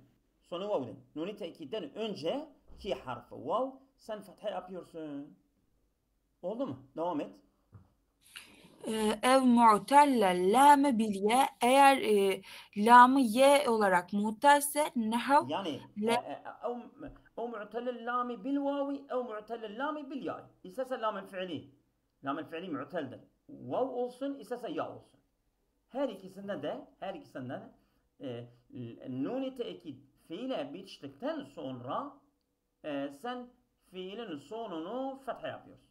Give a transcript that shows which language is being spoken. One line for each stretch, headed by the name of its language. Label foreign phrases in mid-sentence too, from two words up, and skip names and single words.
Turkish: Sonu vav'dır. Nuni tekidden önce ki harfi vav sen fetha yapıyorsun. Oldu mu? Devam et.
Arabic: أو معتل اللام بالياء
Turkish: eğer lamı ye olarak muhtelse nehav
Arabic: Yani او معتل اللام بالواو او معتل اللام بالياء.
Turkish: İsterse lam fiili. Lam fiili mu'teldir. Vav olsun, isterse ya olsun. Her ikisinden de nuni tekid fiile bitiştikten sonra sen fiilin sonunu fetha yapıyorsun.